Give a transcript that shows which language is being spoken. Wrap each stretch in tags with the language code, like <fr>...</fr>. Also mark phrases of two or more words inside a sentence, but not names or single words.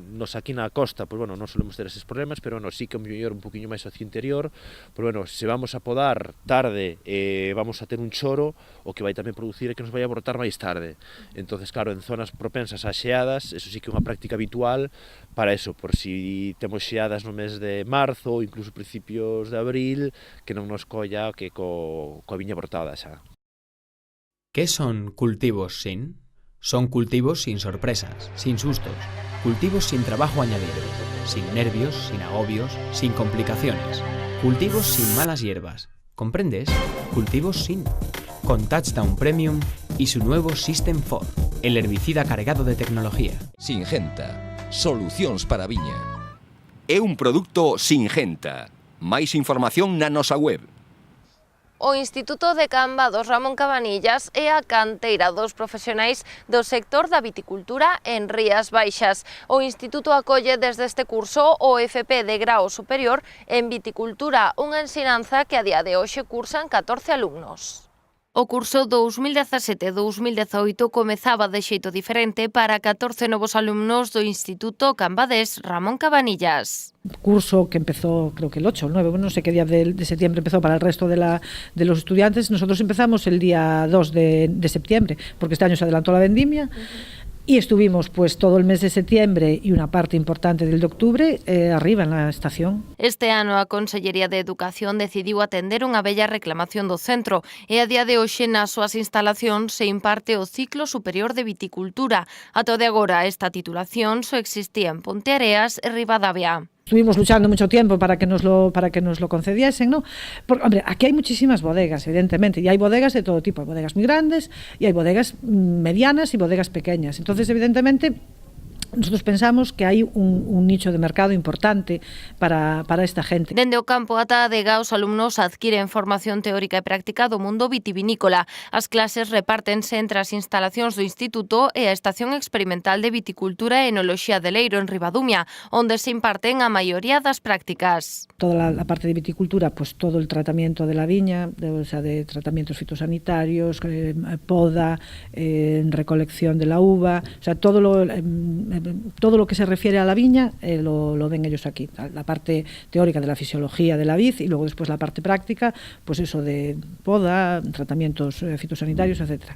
<gl>Nos aquí na costa, pois, bueno, non solemos ter eses problemas,</gl> <es>pero bueno,</es> <gl>sí que mellor un poquinho máis hacia o interior, pois, bueno, se vamos a podar tarde, vamos a ter un choro, o que vai tamén producir é que nos vai a brotar máis tarde.</gl> <es>Entonces, claro,</es> <gl>en zonas propensas a xeadas, eso sí que é unha práctica habitual para eso, por si temos xeadas no mes de marzo ou incluso principios de abril, que non nos colla que coa viña brotada xa.</gl> <es>¿Qué son cultivos sin? Son cultivos sin sorpresas, sin sustos, cultivos sin trabajo añadido, sin nervios, sin agobios, sin complicaciones, cultivos sin malas hierbas. ¿Comprendes? Cultivos sin. Con Touchdown Premium y su nuevo System 4, el herbicida cargado de tecnología. Singenta.</es> <gl>Solucións para a viña. É un produto Singenta. Máis información na nosa web. O Instituto de Cambados Ramón Cabanillas é a canteira dos profesionais do sector da viticultura en Rías Baixas. O Instituto acolle desde este curso o FP de grao superior en viticultura, unha ensinanza que a día de hoxe cursan 14 alumnos. O curso 2017-2018 comezaba de xeito diferente para 14 novos alumnos do Instituto Cambadés Ramón Cabanillas.</gl> <es>Curso que empezó, creo que el 8 o el 9, no sé qué día de septiembre empezó para el resto de los estudiantes. Nosotros empezamos el día 2 de septiembre, porque este año se adelantó la vendimia. Y estuvimos pues todo el mes de septiembre y una parte importante del de octubre arriba en la estación.</es> <gl>Este ano a Consellería de Educación decidiu atender unha bella reclamación do centro e a día de hoxe nas súas instalacións se imparte o ciclo superior de viticultura. Ata o de agora esta titulación só existía en Ponteareas e Ribadavia.</gl> <es>Estuvimos luchando mucho tiempo para que nos lo concediesen, ¿no? Porque, hombre, aquí hay muchísimas bodegas, evidentemente, y hay bodegas de todo tipo, hay bodegas muy grandes y hay bodegas medianas y bodegas pequeñas. Entonces, evidentemente, nosotros pensamos que hai un nicho de mercado importante para esta gente.</es> <gl>Dende o campo ata a adega, os alumnos adquiren formación teórica e práctica do mundo vitivinícola. As clases repártense entre as instalacións do Instituto e a Estación Experimental de Viticultura e Enoloxía de Leiro, en Ribadumia, onde se imparten a maioría das prácticas.</gl> <es>Toda la parte de viticultura, pues todo el tratamiento de la viña, de tratamientos fitosanitarios, poda, recolección de la uva, o sea, todo lo que se refiere a la viña lo ven ellos aquí. La parte teórica de la fisiología de la vid y luego después la parte práctica, pues eso de poda, tratamientos fitosanitarios, etcétera.</es>